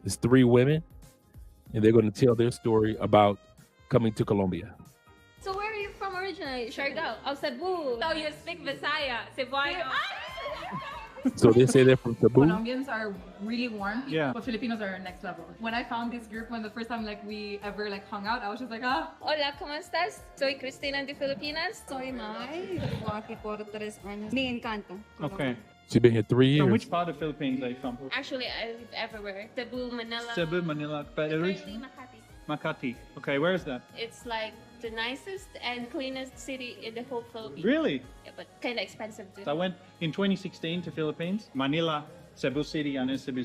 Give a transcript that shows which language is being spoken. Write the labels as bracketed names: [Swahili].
[English] It's 3 women, and they're going to tell their story about coming to Colombia. So where are you from originally? Siargao? Oh, Cebu. So you speak Visaya, Cebuano. So they say they're from Cebu. Colombians are really warm, Yeah. but Filipinos are next level. When I found this group, when the first time we ever hung out, I was just like, ah. [Spanish] Hola, ¿cómo estás? Soy Cristina de Filipinas. Soy Mai, vivo aquí por 3 años. Me encanta. [English] Okay. She's been here 3 years. From which part of Philippines are you from? Actually, I live everywhere. Cebu, Manila. Cebu, Manila, but Currently originally Makati. Makati. Okay, where is that? It's like the nicest and cleanest city in the whole Philippines. Really? Yeah, but kind of expensive too. So I went in 2016 to Philippines, Manila, Cebu City, and Cebu.